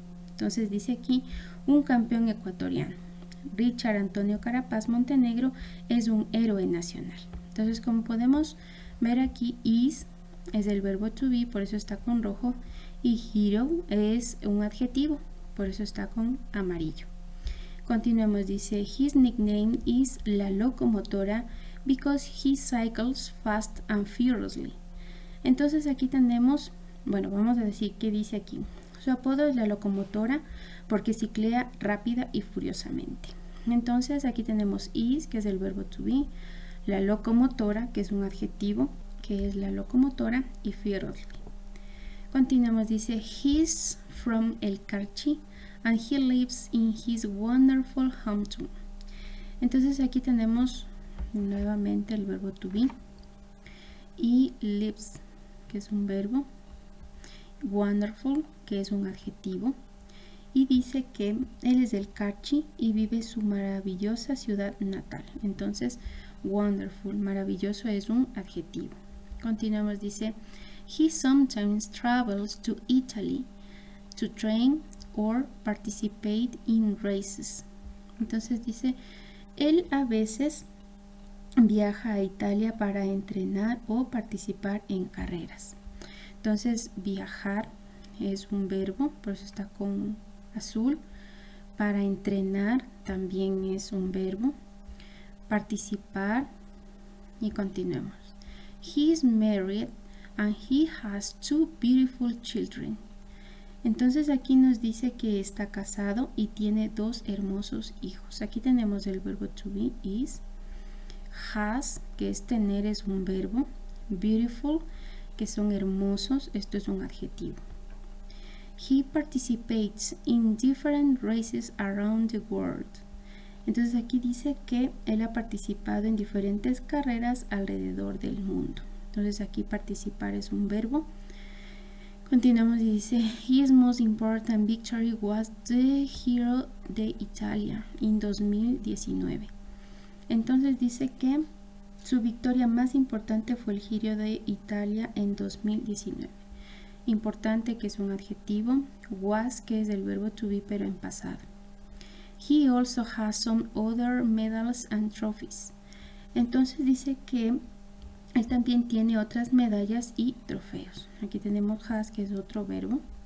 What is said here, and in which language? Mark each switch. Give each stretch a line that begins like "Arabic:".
Spanish: Entonces dice aquí un campeón ecuatoriano. Richard Antonio Carapaz Montenegro es un héroe nacional. Entonces como podemos ver aquí is es el verbo to be, por eso está con rojo, y hero es un adjetivo, por eso está con amarillo. Continuemos, dice
English: his nickname is la locomotora because he cycles fast and furiously.
Spanish: Entonces aquí tenemos, bueno, vamos a decir qué dice aquí. Su apodo es la locomotora porque ciclea rápida y furiosamente. Entonces aquí tenemos is, que es el verbo to be, la locomotora, que es un adjetivo, que es la locomotora, y furiously. Continuamos, dice
English: he's from El Carchi and he lives in his wonderful hometown.
Spanish: Entonces aquí tenemos nuevamente el verbo to be y lives, que es un verbo, wonderful, que es un adjetivo, y dice que él es del Carchi y vive su maravillosa ciudad natal. Entonces wonderful, maravilloso, es un adjetivo. Continuamos, dice
English: he sometimes travels to Italy to train or participate in races.
Spanish: Entonces dice él a veces viaja a Italia para entrenar o participar en carreras. Entonces viajar es un verbo, por eso está con azul. Para entrenar también es un verbo. Participar, y continuemos.
English: He is married and he has 2 beautiful children.
Spanish: Entonces aquí nos dice que está casado y tiene 2 hermosos hijos. Aquí tenemos el verbo to be, is. Has, que es tener, es un verbo. Beautiful, que son hermosos, esto es un adjetivo.
English: He participates in different races around the world.
Spanish: Entonces aquí dice que él ha participado en diferentes carreras alrededor del mundo. Entonces aquí participar es un verbo. Continuamos y dice
English: his most important victory was the Giro de Italia in 2019.
Spanish: Entonces dice que su victoria más importante fue el Giro de Italia en 2019. Importante, que es un adjetivo. Was, que es el verbo to be pero en pasado.
English: He also has some other medals and trophies.
Spanish: Entonces dice que él también tiene otras medallas y trofeos. Aquí tenemos has, que es otro verbo.